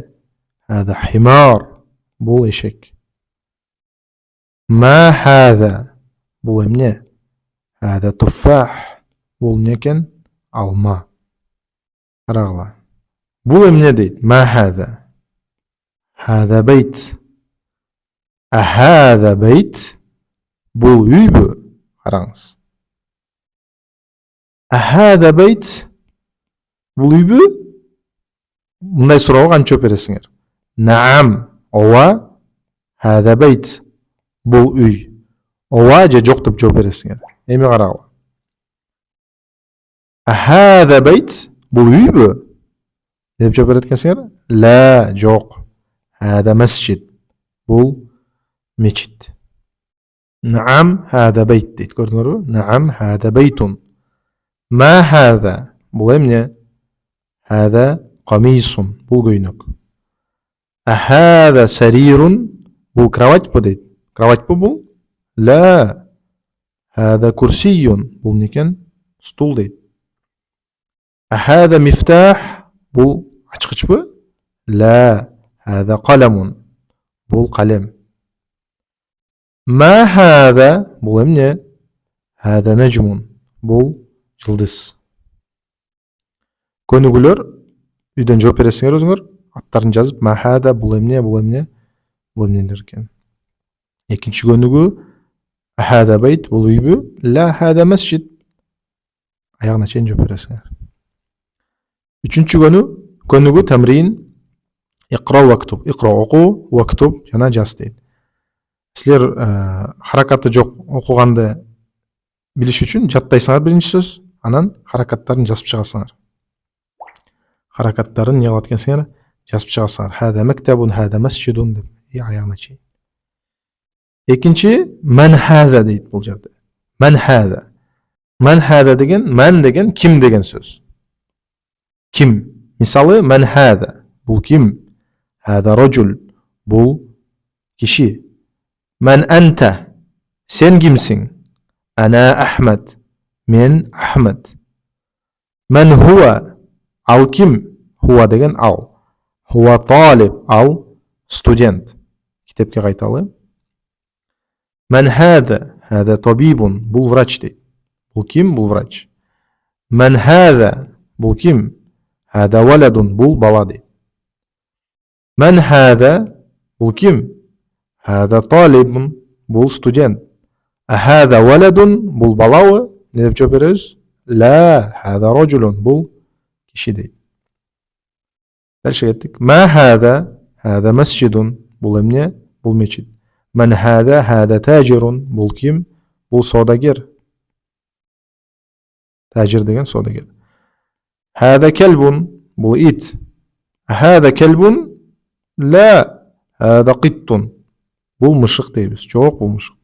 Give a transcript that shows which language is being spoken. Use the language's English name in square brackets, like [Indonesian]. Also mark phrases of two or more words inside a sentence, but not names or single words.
[Arabic] هذا حمار [Kyrgyz] бул эшек. [Arabic] ما هذا [Kyrgyz] бул эмне? [Arabic] هذا تفاح [Kyrgyz] бул эмне экен? Алма. Карагыла. Бул эмне дейт? [Arabic] ما هذا. هذا بيت. هذا بيت [Kyrgyz] бул үйбү? Караңыз. [Arabic] هذا بيت [Kyrgyz] бул үйбү? Мындай суроого кантип жооп бересиңер? Наам. Ооба. [Arabic] هذا بيت [Kyrgyz] бул үй. Ооба же жок деп жооп бересиңер. Эми карагыла. [Arabic] هذا بيت [Kyrgyz] бул үйбү? деп жооп берет экенсиңер? Ла, жок. [Arabic] هذا مسجد [Kyrgyz] бул мечит. [Arabic] نعم هذا بيت [Kyrgyz] дейт. Көрдүңөрбү? [Arabic] نعم هذا بيت. ما هذا [Kyrgyz] бул эмне? [Arabic] هذا قميص [Kyrgyz] бул көйнөк. [Arabic] هذا سرير [Kyrgyz] бул кроватьпы дейт. Кроватьпы бул? Ла. [Arabic] هذا كرسي [Kyrgyz] бул эмне экен? Стул дейт. [Arabic] هذا مفتاح [Kyrgyz] бул ачкычпы? [Arabic] لا. هذا قلم [Kyrgyz] бул калем. [Arabic] ما هذا [Kyrgyz] бул эмне? [Arabic] هذا نجم [Kyrgyz] бул жылдыз. Көнүгүүлөр үйдөн жооп бересиңер өзүңөр. Аттарын жазып [Arabic] ما هذا [Kyrgyz] бул эмне, бул эмне, бул эмнелер экен. Экинчи көнүгүү [Arabic] هذا بيت [Kyrgyz] бул үйбү? [Arabic] لا هذا مسجد. [Kyrgyz] Аягына чейин жооп бересиңер. Үчүнчү көнүгүү [Arabic] تمرين اقرأ واكتب. [Kyrgyz] Икра окуу, вактуб жана жаз дейт. Силер харакаты жок окуганды билиш үчүн жаттайсыңар биринчи сөз, анан харакаттарын жазып чыгасыңар. Харакаттарын не кылат экенсиңер? Жазып чыгасыңар. [Arabic] هذا مكتب، هذا مسجد [Kyrgyz] деп аягына чейин. Экинчи [Arabic] من هذا [Kyrgyz] дейт бул жерде. [Arabic] من هذا. من هذا [Kyrgyz] деген, ман деген ким деген сөз. Ким? Мисалы [Arabic] من هذا. [Kyrgyz] Бул ким? [Arabic] هذا رجل. [Kyrgyz] Бул киши. [Arabic] من أنت. [Kyrgyz] Сен кимсиң? Ана Ахмад. Мен Ахмад. [Arabic] من هو. [Kyrgyz] Ал ким? Хуа деген ал. [Arabic] هو طالب. [Kyrgyz] Ал студент. Китепке кайталы. [Arabic] من هذا. هذا طبيب. [Kyrgyz] Бул врач дейт. Бул ким? Бул врач. [Arabic] من هذا. [Kyrgyz] Бул ким? [Arabic] هذا ولد. [Kyrgyz] Бул бала дейт. [Arabic] من هذا [Kyrgyz] Бул ким? [Arabic] هذا طالب. [Kyrgyz] Бул студент. [Arabic] هذا ولد. [Kyrgyz] Бул балабы? Не деп жооп беребиз? [Arabic] لا، هذا رجل. [Kyrgyz] Бул киши дейт. Дальше кеттик. [Arabic] ما هذا? هذا مسجد. [Kyrgyz] Бул эмне? Бул мечит. [Arabic] من هذا? هذا تاجر. [Kyrgyz] Бул ким? Бул содагер. Тажир деген содагер. [Arabic] هذا كلب. [Kyrgyz] Бул ит. [Arabic] هذا كلب? لا، هذا قط. [Kyrgyz] Бул мышык дейбиз. Жок, бул мышык.